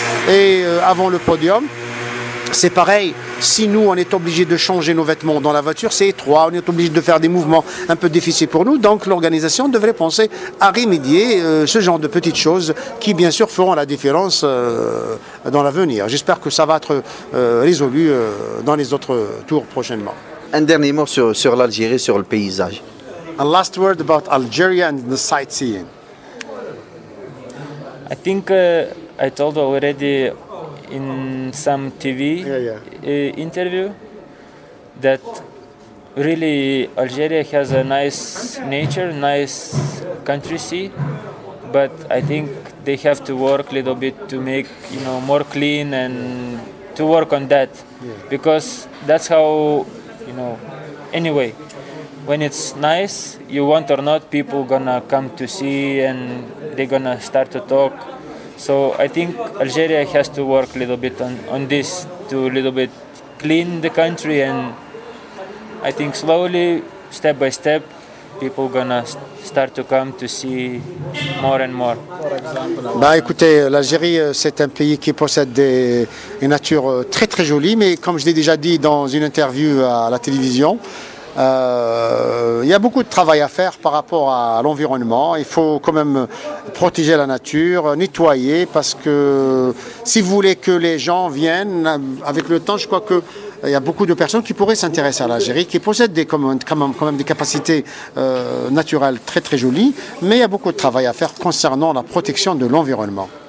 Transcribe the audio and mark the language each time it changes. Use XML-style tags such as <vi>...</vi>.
<fr>Et avant le podium, c'est pareil, si nous on est obligé de changer nos vêtements dans la voiture, c'est étroit, on est obligé de faire des mouvements un peu difficiles pour nous, donc l'organisation devrait penser à remédier ce genre de petites choses qui bien sûr feront la différence dans l'avenir. J'espère que ça va être résolu dans les autres tours prochainement. Un dernier mot sur l'Algérie, sur le paysage.</fr> <en>A last word about Algeria and the sightseeing. I think I told already in some TV interview that really Algeria has a nice nature, nice country sea, but I think they have to work a little bit to make more clean and to work on that, because that's how anyway when it's nice, you want or not, people gonna come to see and they're gonna start to talk. So I think Algeria has to work a little bit on this to a little bit clean the country, and I think slowly, step by step, people gonna start to come to see more and more.</en> <fr>Bah écoutez, l'Algérie c'est un pays qui possède une nature très très jolie, mais comme je l'ai déjà dit dans une interview à la télévision, il y a beaucoup de travail à faire par rapport à l'environnement. Il faut quand même protéger la nature, nettoyer, parce que si vous voulez que les gens viennent, avec le temps, je crois qu'il y a beaucoup de personnes qui pourraient s'intéresser à l'Algérie, qui possèdent quand même des capacités naturelles très très jolies, mais il y a beaucoup de travail à faire concernant la protection de l'environnement.</fr>